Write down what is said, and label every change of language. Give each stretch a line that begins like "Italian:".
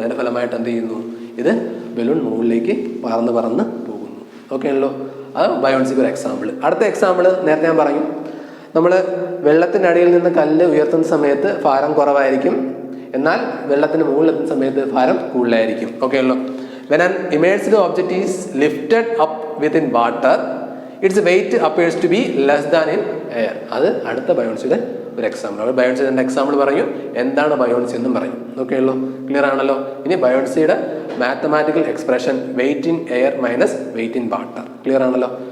Malayalam: അതിൻ്റെ ഫലമായിട്ട് എന്ത് ചെയ്യുന്നു, ഇത് ബലൂൺ മുകളിലേക്ക് പറന്ന് പോകുന്നു. ഓക്കെ ആണല്ലോ. അത് ബയോൺസിക്ക് ഒരു എക്സാമ്പിൾ. അടുത്ത എക്സാമ്പിൾ നേരത്തെ ഞാൻ പറഞ്ഞു, നമ്മൾ വെള്ളത്തിൻ്റെ അടിയിൽ നിന്ന് കല്ല് ഉയർത്തുന്ന സമയത്ത് ഭാരം കുറവായിരിക്കും, എന്നാൽ വെള്ളത്തിന് മുകളിലെത്തുന്ന സമയത്ത് ഭാരം കൂടുതലായിരിക്കും. ഓക്കെ ആണല്ലോ.
English: When an immersed object is lifted up within water, its weight appears to be less than in air.
Malayalam: അത് അടുത്ത ബയോൺസിയുടെ ഒരു എക്സാമ്പിൾ. അവർ ബയോൺസിയുടെ എക്സാമ്പിൾ പറഞ്ഞു, എന്താണ് ബയോൺസി എന്നും പറയും. ഓക്കെ ആണല്ലോ, ക്ലിയർ ആണല്ലോ. ഇനി ബയോൺസിയുടെ mathematical expression
English: Weight in air minus weight in water.
Malayalam: Clear ആണല്ലോ.